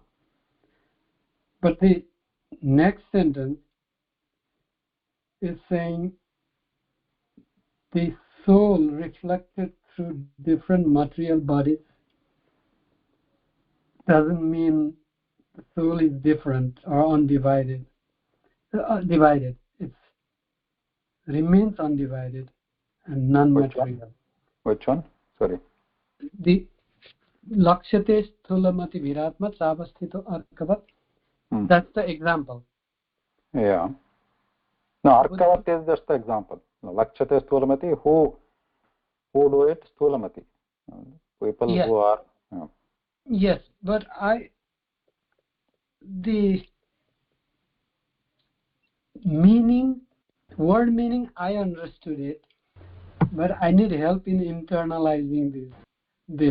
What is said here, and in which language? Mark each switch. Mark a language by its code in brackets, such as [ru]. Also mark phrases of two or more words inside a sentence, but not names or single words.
[en] But the next sentence is saying the soul reflected through different material bodies doesn't mean the soul is different or undivided. Divided. It remains undivided and non-material. Which one? Sorry. [sa] The लक्षते स्थूलमति विरात्म सवस्थितो अर्कवत्. [en] That's the example. Yeah. No, arkavat is just the example. [sa] लक्षते स्थूलमति, [en] who do it? Sthulamati. People who are. Yes, but the word meaning I understood it, but I need help in internalizing this.